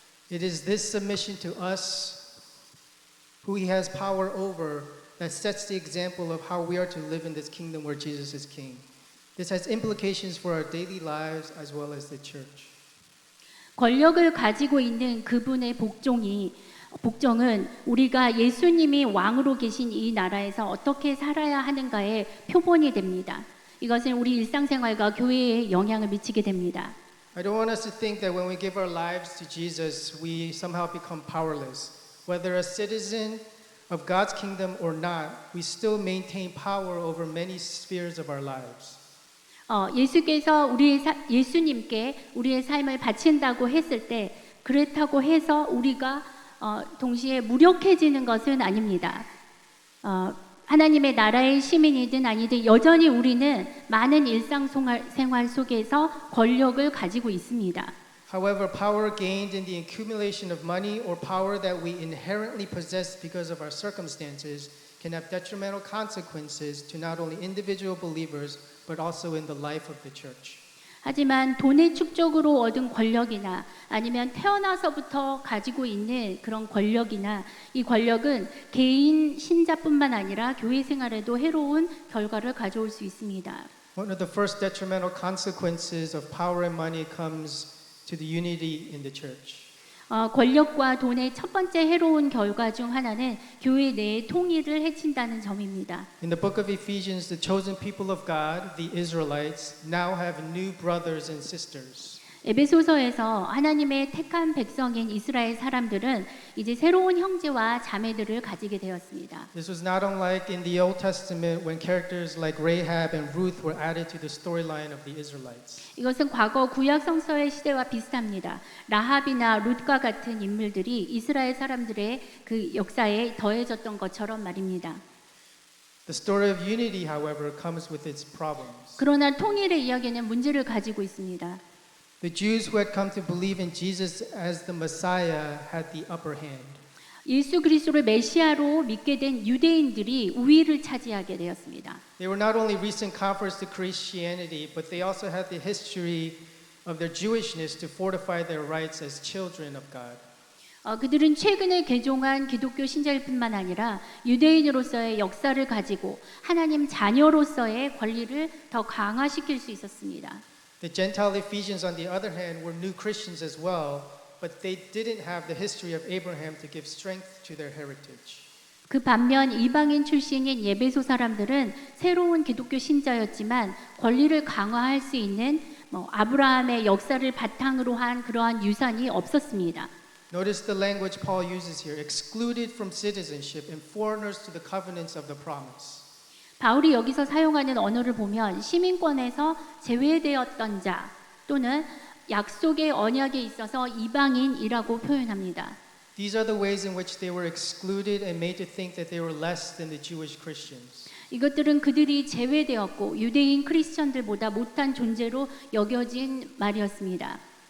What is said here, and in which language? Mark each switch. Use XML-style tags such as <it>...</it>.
<en>It is this submission to us, who he has power over, that sets the example of how we are to live in this kingdom where Jesus is king. This has implications for our daily lives as well as the church.</en> <ko>권력을 가지고 있는 그분의 복종은 우리가 예수님이 왕으로 계신 이 나라에서 어떻게 살아야 하는가의 표본이 됩니다. 이것은 우리 일상생활과 교회에 영향을 미치게 됩니다.</ko> <en>I don't want us to think that when we give our lives to Jesus, we somehow become powerless. Whether a citizen of God's kingdom or not, we still maintain power over many spheres of our lives.</en> <ko>예수께서 예수님께 우리의 삶을 바친다고 했을 때 그렇다고 해서 우리가 동시에 무력해지는 것은 아닙니다. 하나님의 나라의 시민이든 아니든 여전히 우리는 많은 일상생활 속에서 권력을 가지고 있습니다.</ko> <en>However, power gained in the accumulation of money or power that we inherently possess because of our circumstances can have detrimental consequences to not only individual believers but also in the life of the church.</en> <ko>하지만 돈의 축적으로 얻은 권력이나 아니면 태어나서부터 가지고 있는 그런 권력이나 이 권력은 개인 신자뿐만 아니라 교회 생활에도 해로운 결과를 가져올 수 있습니다.</ko> <en>One of the first detrimental consequences of power and money comes to the unity in the church.</en> <ko>권력과 돈의 첫 번째 해로운 결과 중 하나는 교회 내의 통일을 해친다는 점입니다.</ko> <en>In the book of Ephesians, the chosen people of God, the Israelites, now have new brothers and sisters.</en> <ko>에베소서에서 하나님의 택한 백성인 이스라엘 사람들은 이제 새로운 형제와 자매들을 가지게 되었습니다.</ko> <en>This was not unlike in the Old Testament when characters like Rahab and Ruth were added to the storyline of the Israelites.</en> <ko>이것은 과거 구약 성서의 시대와 비슷합니다. 라합이나 룻과 같은 인물들이 이스라엘 사람들의 그 역사에 더해졌던 것처럼 말입니다.</ko> <en>The story of unity, however, comes with its problems.</en> <ko>그러나 통일의 이야기는 문제를 가지고 있습니다.</ko> <en>The Jews who had come to believe in Jesus as the Messiah had the upper hand.</en> <ko>예수 그리스도를 메시아로 믿게 된 유대인들이 우위를 차지하게 되었습니다.</ko> <en>They were not only recent converts to Christianity, but they also had the history of their Jewishness to fortify their rights as children of God.</en> <ko>그들은 최근에 개종한 기독교 신자일 뿐만 아니라 유대인으로서의 역사를 가지고 하나님 자녀로서의 권리를 더 강화시킬 수 있었습니다.</ko> <en>The Gentile Ephesians, on the other hand, were new Christians as well, but they didn't have the history of Abraham to give strength to their heritage.</en> <ko>그 반면 이방인 출신인 예배소 사람들은 새로운 기독교 신자였지만 권리를 강화할 수 있는 아브라함의 역사를 바탕으로 한 그러한 유산이 없었습니다.</ko> <en>Notice the language Paul uses here, excluded from citizenship and foreigners to the covenants of the promise.</en> <ko>바울이 여기서 사용하는 언어를 보면 시민권에서 제외되었던 자 또는 약속의 언약에 있어서 이방인이라고 표현합니다.</ko> <en>These are the ways in which they were excluded and made to think that they were less than the Jewish Christians.</en> <ko>이것들은 그들이 제외되었고 유대인 크리스천들보다 못한 존재로 여겨진 말이었습니다.</ko>